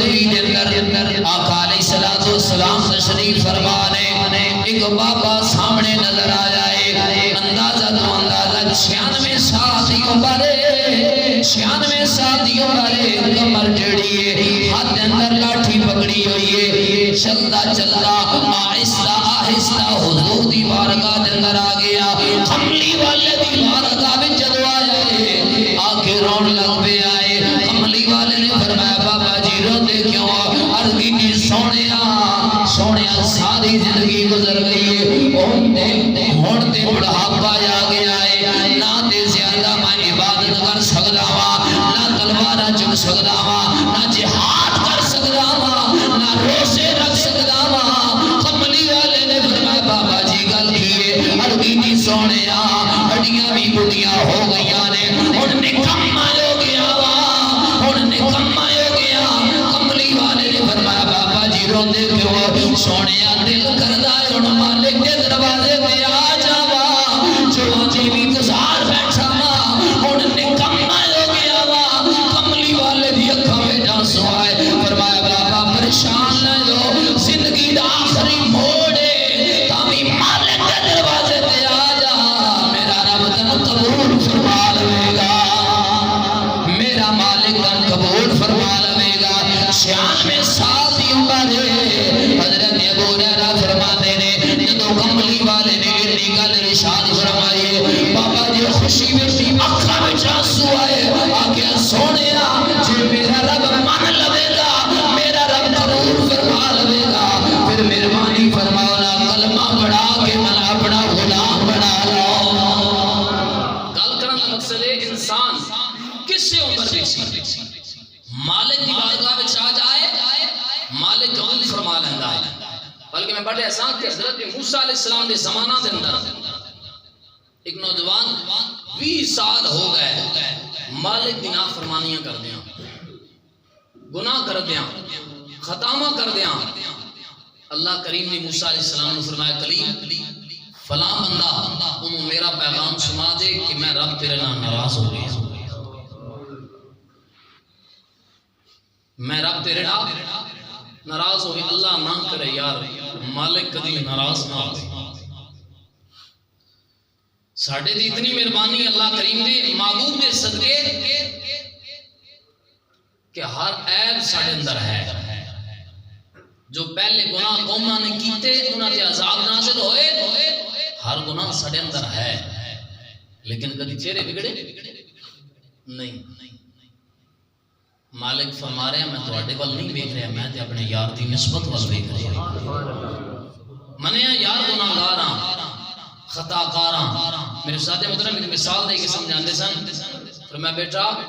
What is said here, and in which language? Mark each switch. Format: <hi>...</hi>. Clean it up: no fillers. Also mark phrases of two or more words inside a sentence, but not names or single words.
<pa>دے اندر آقا</pa> <ar>علیہ الصلوۃ والسلام</ar> <pa>تشریف فرما نے ایک بابا سامنے نظر آیا ہے اندازہ 96 سال دی عمر ہے 96 سال دی عمر ہے کمر جڑی ہے ہاتھ اندر لاٹھی پکڑی ہوئی ہے چلدا چلدا آہستہ آہستہ حضور دی بارگاہ دے اندر آ گیا کملی والے دی بارگاہ وچ جدوں آیا ہے آ کے رون لگ پیا ہے کملی والے نے فرمایا بابا جی روندے کیوں عرض کی سونیا ساری زندگی گزر گئی ہے ہن تے بڑھاپا آ گیا ہے نہ تے زیادہ میں عبادت کر سکدا وا نہ تلوار چک سکدا وا نہ جہاد کر سکدا وا نہ روزے رکھ سکدا وا کملی والے نے فرمایا بابا جی گل کی عرض کی سونیا ہڈیاں بھی بڑھیاں ہو گئیاں نے ہن نکما ہو گیا وا ہن نکما ہو گیا کملی والے نے فرمایا بابا جی روندے کیوں سونیا دل کردا ہے ہن مالک دے دروازے تے آ جاواں جو جی بھی گزار بیٹھا وا ہن نکما ہو گیا وا کملی والے دی اکھاں وچ آنسو آئے فرمایا بابا پریشان نہ ہو زندگی دا آخری موڑ ہے تاوی مالک دے دروازے تے آ جا میرا رب تینوں قبول فرما لے گا میرا مالک تینوں قبول فرما لے گا 96 سال دی عمر ہے حضرت ابو ہریرہ فرماتے نے جدوں کملی والے نے اتنی گل ارشاد فرمائی بابا جی خوشی وچ اکھاں وچ آنسو آئے آکھیا سونیا جے میرا رب مان لوے گا میرا رب قبول فرما لوے گا پھر مہربانی فرماؤ نا کلمہ پڑھا کے من اپنا غلام بنا لو گل کرن دا مقصد ہے انسان کس عمر وچ مالک دی بارگاہ وچ آ جائے مالک قبول فرما لیندا ہے بلکہ میں پڑھے ایسا کہ حضرت موسیٰ</pa> <ar>علیہ السلام</ar> <pa>دے زمانہ دے اندر ایک نوجوان 20 سال ہو گئے مالک دی نافرمانیاں کردیاں گناہ کردیاں خطامہ کردیاں اللہ کریم نے موسیٰ</pa> <ar>علیہ السلام</ar> <pa>نے فرمایا کلیم فلاں بندہ انہوں میرا پیغام سنا دے کہ میں رب تیرے نام ناراض ہو گیا میں رب تیرے نام ناراض ہو گیا اللہ نہ کرے یار مالک کبھی ناراض نہ ہو ساڑھے دی اتنی مہربانی اللہ کریم دے محبوب دے صدقے کہ ہر عیب ساڑھے اندر ہے جو پہلے گناہ قومہ نے کیتے انہاں تے عذاب نازل ہوئے ہر گناہ ساڑھے اندر ہے لیکن کدی چہرے بگڑے نہیں مالک فرما رہے ہیں میں تواڈے ول نہیں دیکھ رہا میں تے اپنے یار دی نسبت ول دیکھ رہا منیا یار گناہگار ہاں خطا کار ہاں میرے ساتھ محترم ایک مثال دے کے سمجھاندے سن فرمایا بیٹا</pa>